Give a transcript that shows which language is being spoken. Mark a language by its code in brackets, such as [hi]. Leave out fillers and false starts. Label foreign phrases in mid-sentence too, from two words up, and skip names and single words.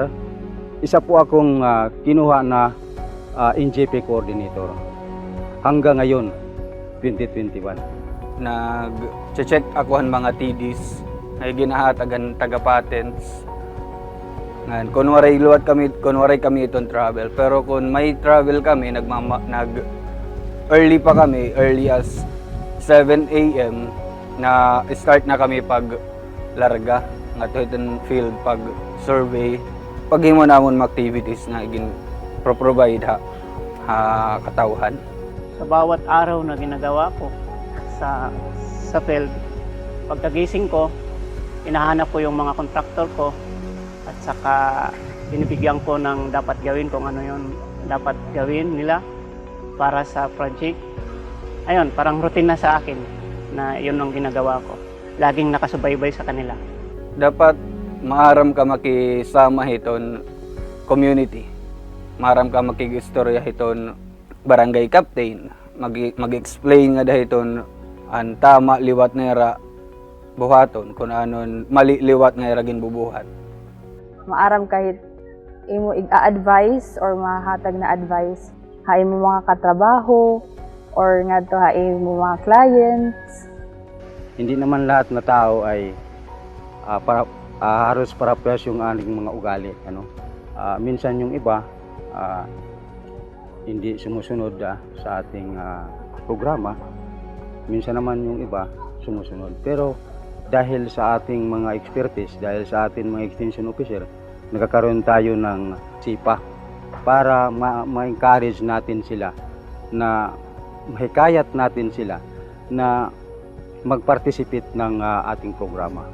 [tl] Isa po akong kinuha na NJP coordinator hanggang ngayon 2021. Nag-check ako ang mga TDs ay ginahatagan taga-patents. Kunwari kami itong travel, pero kung may travel kami early pa kami, [en] early as [war] 7 AM na start na kami pag larga nga itong field pag survey, pag himo namon activities na provide ha katawhan. [tl] Sa bawat araw na ginagawa ko sa field, pagkagising ko, hinahanap ko yung mga kontraktor ko at saka binibigyan ko ng dapat gawin kung ano yung dapat gawin nila para sa project. Ayun, parang routine na sa akin na yun ang ginagawa ko. Laging nakasubaybay sa kanila. [war] Dapat maaram ka makisama hiton community. Maaram ka makigistorya hiton barangay captain. Mag-explain nga dahiton ang tama liwat nera buhaton kung anon mali liwat nga ragin bubuhat. Maaram kahit imo i-advise or mahatag na advice ha imo mga katrabaho or ngadto ha imo mga clients. [tl] Hindi naman lahat na tao ay halos parehas yung aning mga ugali. Minsan yung iba hindi sumusunod sa ating programa. Minsan naman yung iba sumusunod. Pero dahil sa ating mga expertise, dahil sa ating mga [en] extension officer, [tl] nagkakaroon tayo ng sipa para ma-encourage natin sila, na mahikayat natin sila na mag-participate ng ating programa.